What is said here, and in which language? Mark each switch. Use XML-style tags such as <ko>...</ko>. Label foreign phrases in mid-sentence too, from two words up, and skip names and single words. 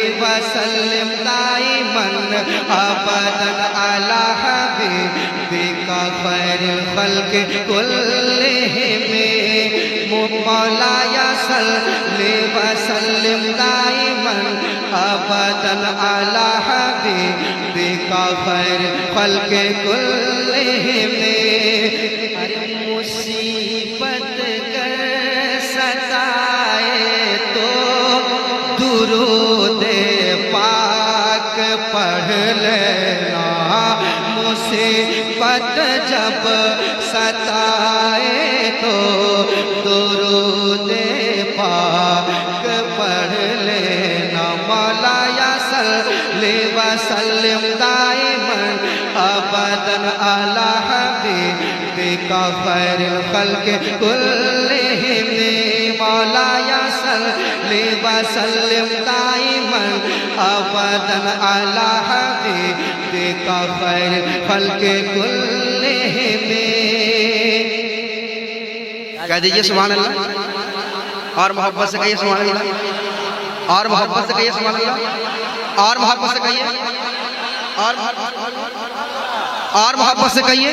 <ar>وسلم دائما أبدا على حبيبك خير الخلق كلهم مولاي صل وسلم دائما أبدا على حبيبك خير الخلق كلهم</ar> <hi>मुसीबत कर सताए तो दुरूद पाक पढ़ लेना मुसीबत जब सताए तो दुरूद पाक पढ़</hi> <ar>लेना مولاي صل وسلم دائما أبدا على حبيبك خير الخلق كلهم مولاي صل وسلم دائما أبدا على حبيبك خير الخلق كلهم.</ar> <hi>कह दीजिए</hi> <ar>سبحان الله</ar> <hi>और मोहब्बत से कहिए</hi> <ar>سبحان الله</ar> <hi>और मोहब्बत से कहिए</hi> <ar>سبحان الله</ar> <hi>और मोहब्बत से कहिए और मोहब्बत से कहिए।</hi>